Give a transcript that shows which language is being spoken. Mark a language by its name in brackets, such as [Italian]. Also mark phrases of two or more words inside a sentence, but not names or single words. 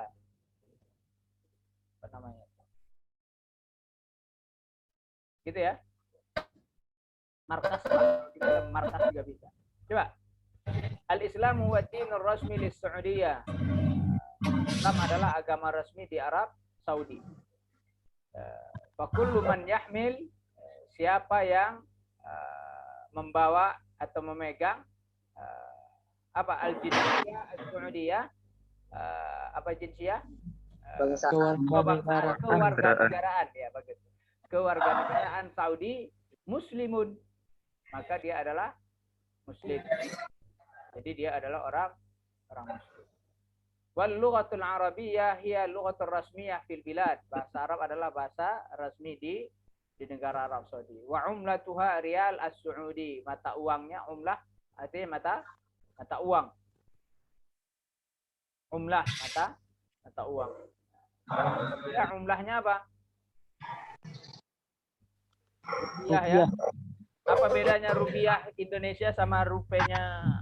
[Indonesian] Apa namanya? Gitu ya? Markas, markas juga bisa. Coba. [Arabic] الإسلام والدين الرسمي للسعودية. [Indonesian] Islam adalah agama resmi di Arab Saudi. [Arabic] فكل من يحمل, [Indonesian] siapa yang membawa atau memegang apa [Arabic] الجنسية السعودية, [Indonesian] apa jinsiyah? Kewarganegaraan ya, bagus. Kewarganegaraan Saudi muslimun, maka dia adalah muslim. Jadi dia adalah orang muslim. [Arabic] واللغة العربية هي اللغة الرسمية في البلاد. [Indonesian] Bahasa Arab adalah bahasa resmi di negara Arab Saudi. [Arabic] وعملتها الريال السعودي. [Indonesian] Mata uangnya umlah artinya mata uang. Umlah mata uang. Ya, umlahnya apa? Rupiah ya. Apa bedanya rupiah Indonesia sama rupenya?